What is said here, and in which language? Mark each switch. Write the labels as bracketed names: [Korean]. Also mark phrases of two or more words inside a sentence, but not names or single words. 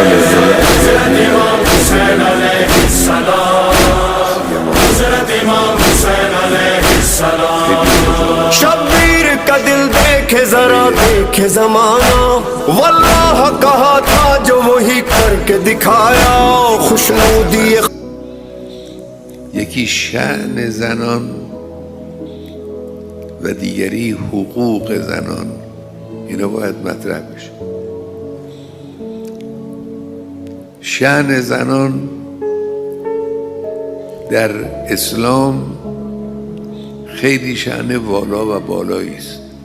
[Hindi] हजरत इमाम हुसैन अलैहिस्सलाम, हजरत इमाम हुसैन अलैहिस्सलाम। शब्बीर का दिल देखे जरा देखे जमाना, वल्लाह कहा था जो वही करके दिखाया। [Persian] खुशनुदी یکی شأن زنان و دیگری حقوق زنان، اینا باید مطرح بشه. شأن زنان در اسلام خیلی شأن والا و بالایی است.